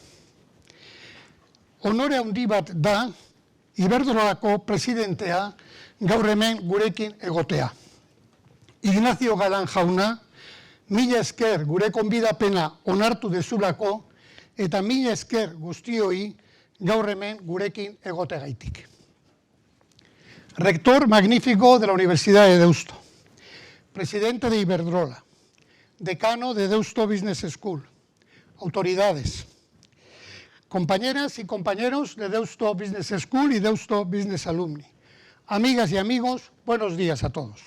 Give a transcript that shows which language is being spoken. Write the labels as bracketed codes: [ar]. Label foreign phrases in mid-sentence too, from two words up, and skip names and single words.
[eu] Honore handi bat da, Iberdrolako presidentea gaur hemen gurekin egotea. Ignacio Galán jauna, mila esker gure konbidapena onartu dezulako eta mila esker guztioi gaur hemen gurekin egotegaitik. [es] Rector magnífico de la Universidad de Deusto, presidente de Iberdrola, decano de Deusto Business School, autoridades, compañeras y compañeros de Deusto Business School y Deusto Business Alumni, amigas y amigos, buenos días a todos.